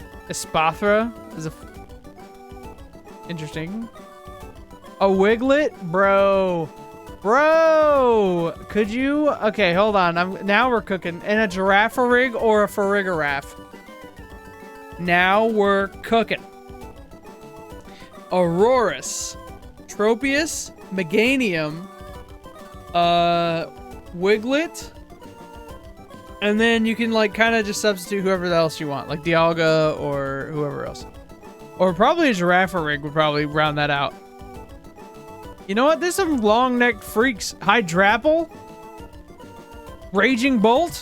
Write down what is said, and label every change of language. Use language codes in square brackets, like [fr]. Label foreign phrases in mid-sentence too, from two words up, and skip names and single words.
[en] Espathra is interesting. A Wiglet? Bro. Could you? Okay, hold on. Now we're cooking. And a Girafarig or a Farigiraf? Now we're cooking. Aurorus. Tropius. Meganium. Wiglet. And then you can like kind of just substitute whoever else you want. Like Dialga or whoever else. Or probably a Girafarig would probably round that out. You know what? There's some long-necked freaks. Hydrapple? Raging Bolt?